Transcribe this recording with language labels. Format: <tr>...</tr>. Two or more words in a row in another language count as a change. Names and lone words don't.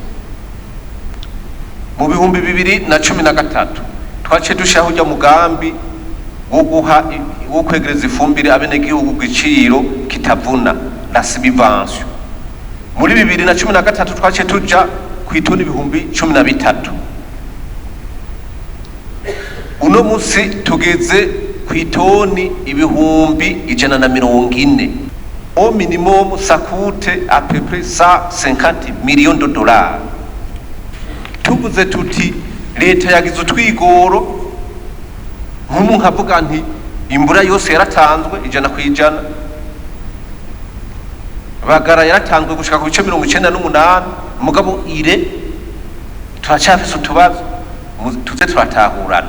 <rn>Mu 2013 twace dushaho ujya mugambi wo kwegereza ifumbire abene gihugu giciro kitavuna</rn> <fr>la subvention.</fr> <rn>Muri 2013 twace tuja ku itoni 13,000. Uno musi tugeze ku itoni 140,000.</rn> <fr>Au minimum ça coûte à peu près 150 millions de dollars.</fr> <rn>Tubuze tuti leta yagize utwigoro nk'umuntu nkavuga nti imbura yose yaratanzwe 100%, bagara yaratanzwe gushika ku bice 98, mugabo ire turacafise utubazo tuze turatahurana.</rn>